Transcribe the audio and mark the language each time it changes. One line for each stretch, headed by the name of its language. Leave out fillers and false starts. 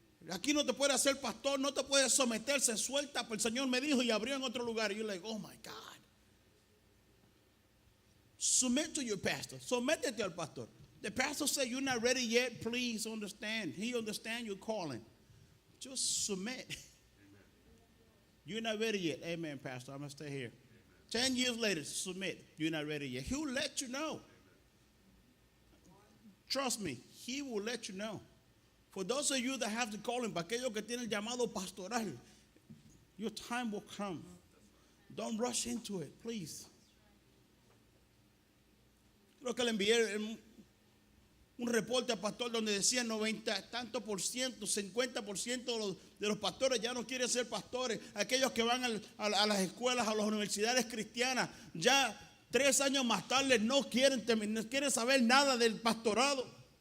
Spanish: Aquí no te puede hacer pastor, no te puede someter, se suelta, pero el Señor me dijo y abrió en otro lugar. Y yo
English: like, oh my God. Submit to your pastor.
Spanish: Sométete al pastor.
English: The pastor said you're not ready yet. Please understand. He understands your calling. Just submit. Amen. You're not ready yet. Amen, pastor. I'm going to stay here. 10 years later, submit. You're not ready yet. He'll let you know. Trust me, he will let you know. For those of you that have the calling,
Spanish: para aquellos que tienen el llamado pastoral,
English: your time will come. Don't rush into it, please.
Spanish: Creo que le envié un reporte al pastor donde decía 90 tanto por ciento, 50% de los pastores ya no quieren ser pastores. Aquellos que van a las escuelas, a las universidades cristianas, ya 3 años más tarde no quieren saber nada del pastorado.